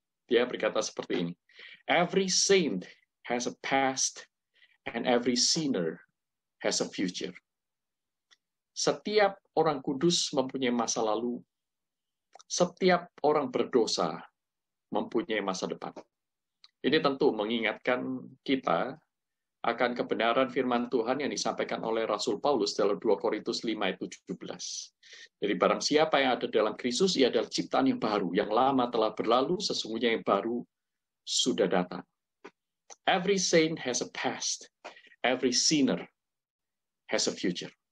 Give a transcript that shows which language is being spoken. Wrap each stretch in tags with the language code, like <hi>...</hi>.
<id>Dia berkata seperti ini,</id> <en>every saint has a past and every sinner has a future.</en> <id>Setiap orang kudus mempunyai masa lalu, setiap orang berdosa mempunyai masa depan. Ini tentu mengingatkan kita akan kebenaran firman Tuhan yang disampaikan oleh Rasul Paulus dalam 2 Korintus 5 ayat 17. Jadi barang siapa yang ada dalam Kristus, ia adalah ciptaan yang baru, yang lama telah berlalu, sesungguhnya yang baru sudah datang.</id> <en>Every saint has a past, every sinner has a future.</en>